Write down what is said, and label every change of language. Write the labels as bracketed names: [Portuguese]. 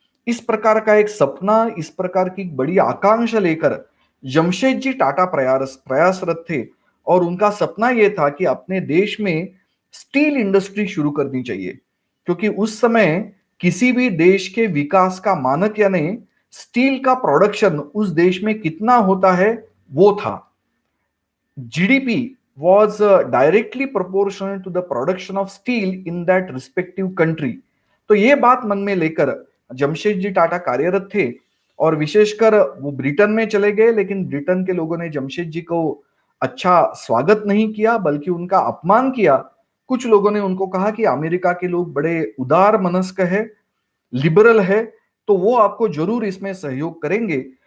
[Hindi] इस प्रकार का एक सपना, इस प्रकार की बड़ी आकांक्षा लेकर जमशेदजी टाटा प्रयासरत थे और उनका सपना यह था कि अपने देश में स्टील इंडस्ट्री शुरू करनी चाहिए, क्योंकि उस समय किसी भी देश के विकास का मानक यानी स्टील का प्रोडक्शन उस देश में कितना होता है वो था। [English] GDP was directly proportional to the production of steel in that respective country। [Hindi] तो ये बात मन में लेकर जमशेदजी टाटा कार्यरत थे और विशेषकर वो ब्रिटेन में चले गए, लेकिन ब्रिटेन के लोगों ने जमशेदजी को अच्छा स्वागत नहीं किया बल्कि उनका अपमान किया। कुछ लोगों ने उनको कहा कि अमेरिका के लोग बड़े उदार मनस्क है, लिबरल है, तो वो आपको जरूर इसमें सहयोग करेंगे।